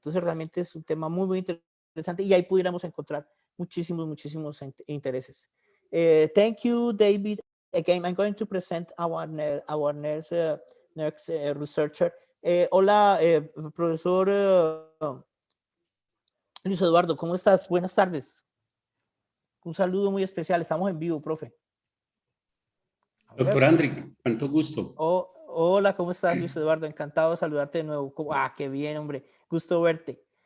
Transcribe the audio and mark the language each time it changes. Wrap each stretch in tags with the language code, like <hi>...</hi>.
<es>Entonces realmente es un tema muy interesante, y ahí pudiéramos encontrar muchísimos intereses.</es> <en>Thank you, David. Again, I'm going to present our next researcher.</en> <es>Hola, profesor Luis Eduardo, ¿cómo estás? Buenas tardes. Un saludo muy especial. Estamos en vivo, profe. Doctor Andric, cuánto gusto. Hola, ¿cómo estás, Luis Eduardo? Encantado de saludarte de nuevo. Qué bien, hombre. Gusto verte.</es>